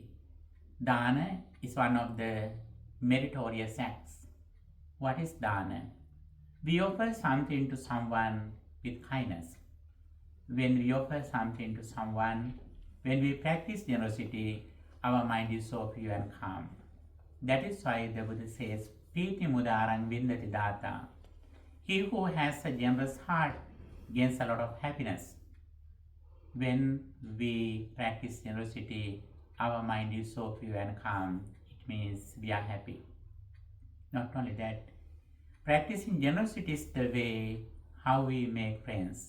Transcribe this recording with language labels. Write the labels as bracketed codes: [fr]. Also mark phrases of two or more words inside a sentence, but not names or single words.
[en] Dāna is one of the meritorious acts. What is dāna? We offer something to someone with kindness. When we offer something to someone, when we practice generosity, our mind is so pure and calm. That is why the Buddha says, [pi] Pīti mudarang vindati dāta. [en] He who has a generous heart gains a lot of happiness. When we practice generosity, our mind is so pure and calm. It means we are happy. Not only that, practicing generosity is the way how we make friends.